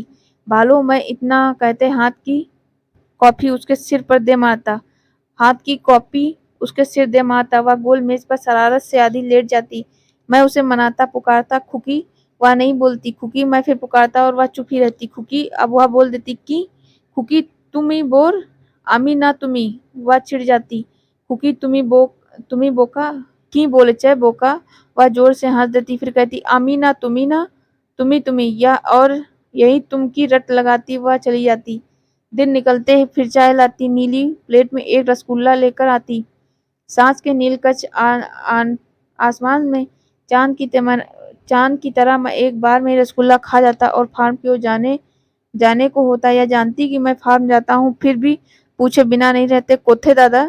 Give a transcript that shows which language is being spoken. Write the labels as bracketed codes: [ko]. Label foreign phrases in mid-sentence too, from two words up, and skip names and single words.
[hi] भालो, मैं इतना कहते कॉफी उसके सिर पर दे मारता हाथ की कॉपी उसके सिर दे मारता। वह गोल मेज पर शरारत से आधी लेट जाती। मैं उसे मनाता, पुकारता, खुकी। वह नहीं बोलती। खुकी, मैं फिर पुकारता और वह चुप ही रहती। खुकी, अब वह बोल देती कि खुकी [bn] তুমি বড়, আমি না তুমি। [hi] वह चिढ़ जाती। [bn] খুকি, তুমি বোকা কী বলেছে বোকা। [hi] वह जोर से हंस देती, फिर कहती [bn] আমি না তুমি না, তুমি তুমি, [hi] या और यही तुम की रट लगाती वह चली जाती। दिन निकलते ही फिर चाय लाती, नीली प्लेट में एक रसगुल्ला लेकर आती। सांस के नीलकंठ आसमान में चांद की तरह मैं एक बार में रसगुल्ला खा जाता और फार्म की ओर जाने जाने को होता, या जानती कि मैं फार्म जाता हूँ, फिर भी पूछे बिना नहीं रहते, [bn] কোথায় দাদা।